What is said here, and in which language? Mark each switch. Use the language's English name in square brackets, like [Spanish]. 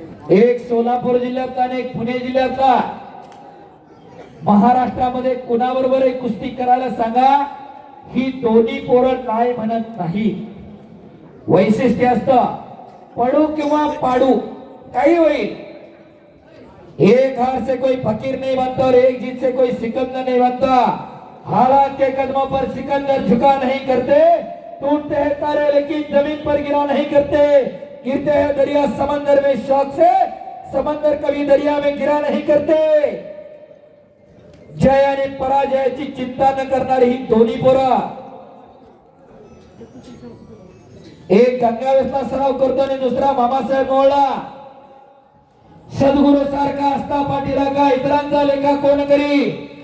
[Marathi] एक सोलापूर जिल्ह्यातला आणि एक पुणे जिल्ह्यातला. महाराष्ट्रामध्ये कुणाबरोबर एक कुस्ती करायला सांगा, ही दोन्ही पोरं नाही म्हणत नाही. वैशिष्ट्य असतं पडू किंवा पाडू काही होईल. [Hindi] एक हार से कोई फकीर नहीं बनता और एक जीत से कोई सिकंदर नहीं बनता. हालात के कदमों पर सिकंदर झुका नहीं करते. टूटते हैं तारे लेकिन जमीन पर गिरा नहीं करते. गिरते हैं दरिया समंदर में शौक से, समंदर कभी दरिया में गिरा नहीं करते. [Marathi] जय आणि पराजयाची चिंता न करणारी ही दोन्ही पोरं. एक गंगावेसला सराव करतो आणि दुसरा मामासाहेब मोहळा. सद्गुरु सारखा असता पाठीराखा, इतरांचा लेखा कोण करी.